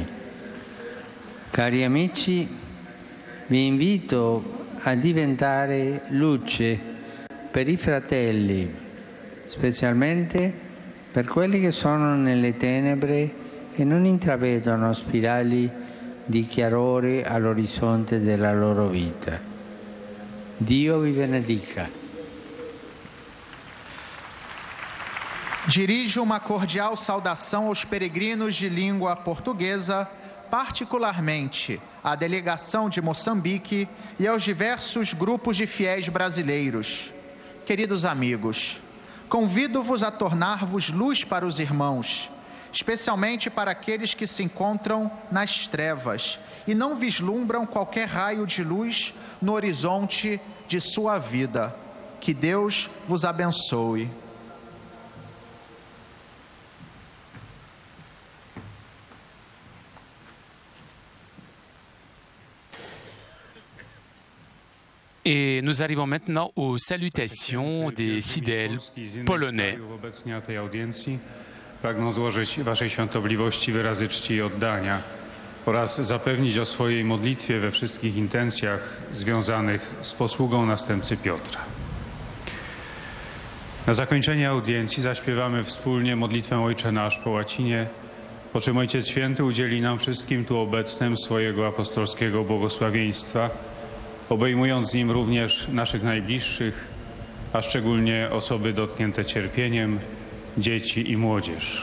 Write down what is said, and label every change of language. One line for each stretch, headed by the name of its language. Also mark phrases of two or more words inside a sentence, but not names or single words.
Italian: Cari amici, vi invito a diventare luce per i fratelli, specialmente per quelli che sono nelle tenebre e non intravedono spirali di chiarore all'orizzonte della loro vita. Dio vi benedica.
Portuguese: Dirijo uma cordial saudação aos peregrinos de língua portuguesa, particularmente à delegação de Moçambique e aos diversos grupos de fiéis brasileiros. Queridos amigos, convido-vos a tornar-vos luz para os irmãos, especialmente para aqueles que se encontram nas trevas e não vislumbram qualquer raio de luz no horizonte de sua vida. Que Deus vos abençoe.
French: Et nous arrivons maintenant aux salutations des fidèles polonais.
Polish: Pragnę złożyć Waszej Świątobliwości wyrazy czci i oddania oraz zapewnić o swojej modlitwie we wszystkich intencjach związanych z posługą następcy Piotra. Na zakończenie audiencji zaśpiewamy wspólnie modlitwę Ojcze Nasz po łacinie, po czym Ojciec Święty udzieli nam wszystkim tu obecnym swojego apostolskiego błogosławieństwa, obejmując nim również naszych najbliższych a szczególnie osoby dotknięte cierpieniem, dzieci i młodzież.